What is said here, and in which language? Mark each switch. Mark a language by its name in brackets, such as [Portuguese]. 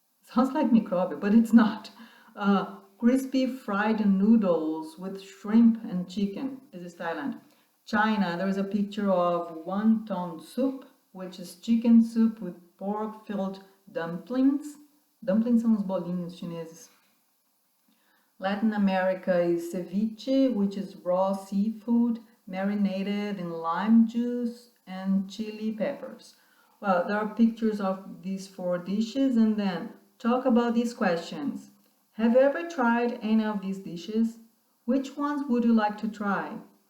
[English] Sounds like microbe, but it's not. Crispy fried noodles with shrimp and chicken. This is Thailand. China, there is a picture of wonton soup, which is chicken soup with pork-filled dumplings. [Portuguese] Dumplings são os bolinhos chineses. [English] Latin America is ceviche, which is raw seafood marinated in lime juice and chili peppers. Well, there are pictures of these 4 dishes, and then talk about these questions. Have you ever tried any of these dishes? Which ones would you like to try?